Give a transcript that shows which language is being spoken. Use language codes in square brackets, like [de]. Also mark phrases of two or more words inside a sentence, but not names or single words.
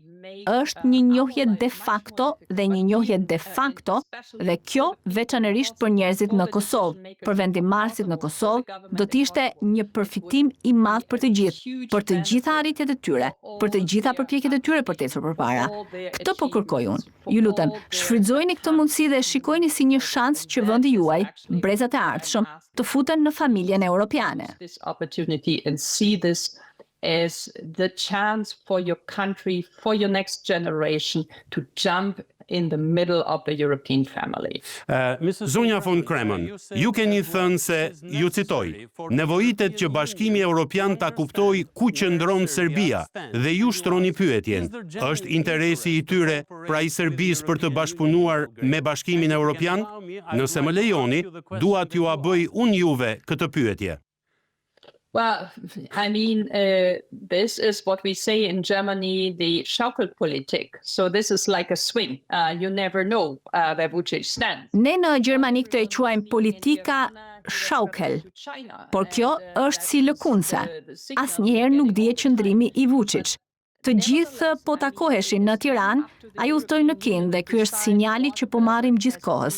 [sq] Është një njohje [la] de facto [sq] dhe kjo veçanërisht për njerëzit në Kosovë, për vendimarrësit në Kosovë, do të ishte një përfitim i madh për të gjithë, për të gjitha arritjet e tyre, për të gjitha përpjekjet e tyre për të ecur përpara. Këtë po kërkoj unë. Ju lutem, shfrytëzojini këtë mundësi dhe shikojini si një shans që vendi juaj, brezat e ardhshëm, të futen në familjen europiane. [en] As the chance for your country, for your next generation to jump in the middle of the European family. [sq] Zonja von Kremen, ju keni thënë se, ju citoj, nevojitet që Bashkimi Evropian ta kuptoj ku qëndron Serbia dhe ju shtroni pyetjen. Është interesi i tyre, pra i Serbisë për të bashkëpunuar me Bashkimin Evropian? Nëse më lejoni, dua t'ju a bëj unë juve këtë pyetje. [en] Well, I mean, this is what we say in Germany, the politic. So this is like a swing. You never know where Vučić stands. [sq] Ne në Gjermani këtë e quajmë politika shaukel, por kjo është si lëkundse. Asnjëherë nuk dihet qëndrimi i Vučić. Të gjithë po takoheshin në Tiranë, ai udhtoi në Kinë dhe ky është sinjali që po marrim gjithkohës.